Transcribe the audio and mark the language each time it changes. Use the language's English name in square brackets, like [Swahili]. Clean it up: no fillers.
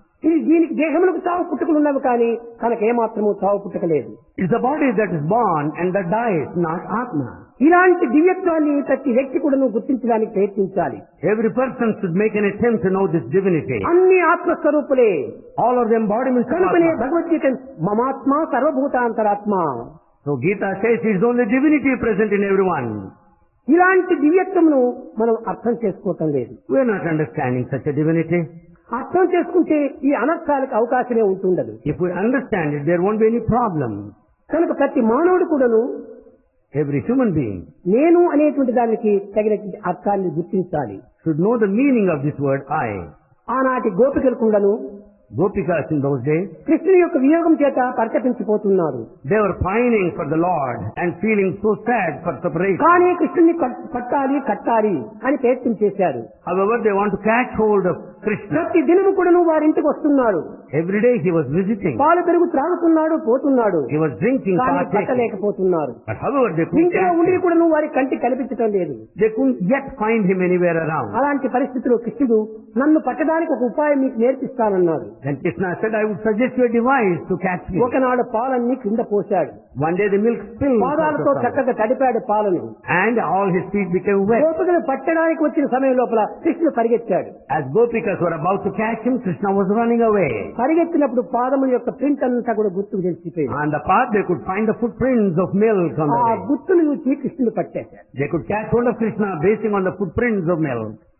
[Telugu] ఇది దీనికి దేహములకు చావు పుట్టుకలు ఉన్నవి కానీ కనుక ఏమాత్రము చావు పుట్టకలేదు. [English] It's the body that is born and that dies, not Atma. [Telugu] ఇలాంటి దివ్యత్వాన్ని ప్రతి వ్యక్తి కూడా గుర్తించడానికి ప్రయత్నించాలి. [English] Every person should make an attempt to know this divinity. [Telugu] అన్ని ఆత్మస్వరూపులే. [English] All of the embodiments of [Telugu] కనుకనే [English] Atma. [Sanskrit] Bhagavad Gita మమాత్మ సర్వభూతాంతరాత్మ. [English] So Gita says it is only divinity present in everyone. [Telugu] ఇలాంటి దివ్యత్వమును మనం అర్థం చేసుకోవటం లేదు. [English] We are not understanding such a divinity. [Telugu] అర్థం చేసుకుంటే ఈ అనర్థాలకు అవకాశమే ఉంటుండదు. [English] If we understand it, there won't be any problem. [Telugu] కనుక ప్రతి మానవుడు కూడాను [English] Every human being [Telugu] నేను అనేటువంటి దానికి తగినటువంటి అర్థాన్ని గుర్తించాలి. [English] should know the meaning of this word I. [Telugu] ఆనాటి గోపికలు కూడాను [English] Gopikas in those days, [Telugu] కృష్ణుని యొక్క వియోగం చేత పరితపించిపోతున్నారు. [English] they were pining for the Lord and feeling so sad for separation. [Telugu] కానీ కృష్ణుని కట్టాలి అని ప్రయత్నం చేశారు. [English] However, they want to catch hold of Krishna. [Telugu] ప్రతి దినము కూడాను వారింటికి వస్తున్నాడు. [English] Every day he was visiting. [Telugu] పాలు పెరుగు త్రాగుతున్నాడు, పోతున్నాడు. [English] He was drinking, [Telugu] కానీ [English] partaking. [Telugu] పట్టలేకపోతున్నారు. [English] But however, they couldn't [Telugu] ఇంట్లో [English] catch [Telugu] ఉండి [English] him. [Telugu] కూడాను వారి కంటికి కనిపించడం లేదు. [English] They couldn't yet find him anywhere around. [Telugu] అలాంటి పరిస్థితిలో కృష్ణుడు నన్ను పట్టడానికి ఒక ఉపాయం మీకు నేర్పిస్తానన్నాడు. [English] Then Krishna said, I would suggest you a device to catch me. [Telugu] ఒకనాడు పాలన్నీ కింద పోశాడు. [English] One day the milk spilled. [Telugu] పాదాలతో చక్కగా తడిపాడు పాలను. [English] And all his feet became wet. [Telugu] గోపికలు పట్టడానికి వచ్చిన సమయం లోపల కృష్ణుడు పరిగెత్తాడు. [English] As Gopikas were about to catch him, Krishna was running away. [Telugu] పరిగెత్తినప్పుడు పాదముల యొక్క ప్రింట్ అంతా కూడా గుర్తుకు తెలిసిపోయింది. [English] On the path they could find the footprints of milk on the [Telugu] ఆ [English] way. [Telugu] గుర్తులు చూసి కృష్ణుడు పట్టేశాడు. [English] They could catch hold of Krishna basing on the footprints of milk.